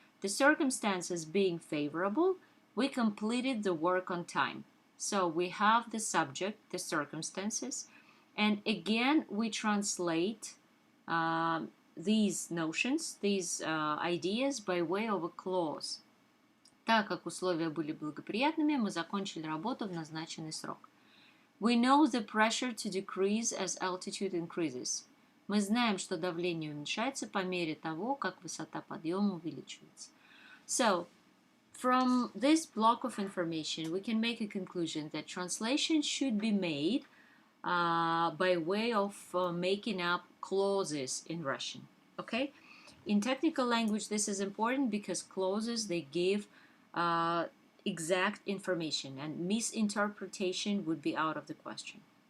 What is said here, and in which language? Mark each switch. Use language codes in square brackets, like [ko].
[en] The circumstances being favorable, we completed the work on time. So we have the subject, the circumstances, and again we translate these notions, these ideas by way of a clause. [ru] Так как условия были благоприятными, мы закончили работу в назначенный срок. [en] We know the pressure to decrease as altitude increases. [ru] Мы знаем, что давление уменьшается по мере того, как высота подъема увеличивается. [en] So, from this block of information, we can make a conclusion that translation should be made by way of making up clauses in Russian. Okay? In technical language, this is important because clauses, they give exact information, and misinterpretation would be out of the question.